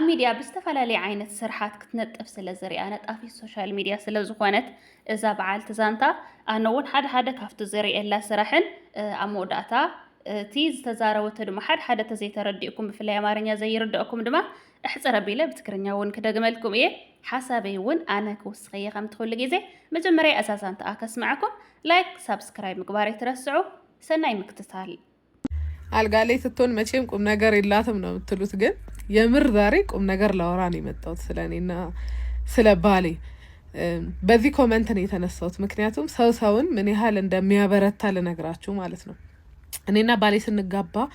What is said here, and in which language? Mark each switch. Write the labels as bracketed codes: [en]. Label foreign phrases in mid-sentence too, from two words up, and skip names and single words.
[ti] ሚድያ ብዝተፈላለየ ዓይነት ስራሓት ክትነጥፍ ስለ ዘሪኣ ነጣፊ [en] social media [ti] ስለ ዝኾነት እዛ በዓልቲ ዛንታ ኣነ እውን ሓደ ካብቲ ዘሪኤላ ስራሕን ኣብ መወዳእታ እቲ ዝተዛረበቶ ድማ ሓደ ተዘይተረዲእኩም ብፍላይ ኣማርኛ ዘይርድአኩም ድማ እሕፅር ኣቢለ ብትግርኛ እውን ክደግመልኩም እየ። ሓሳበይ እውን ኣነ ክውስኸየ ከም ትኽእሉ ግዜ መጀመርያ ኣዛዛንታ ከስማዓኩም [en] like subscribe [ti] ምግባር ኣይትረስዑ። ሰናይ ምክትታል። [am] አልጋ ላይ ስትሆን መቼም ቁም ነገር የላትም ነው የምትሉት፣ ግን የምር ዛሬ ቁም ነገር ላወራ ነው የመጣሁት ስለኔና ስለ ባሌ። በዚህ ኮሜንት ነው የተነሳሁት፣ ምክንያቱም ሰውን ምን ያህል እንደሚያበረታ ልነግራችሁ ማለት ነው። እኔና ባሌ ስንጋባ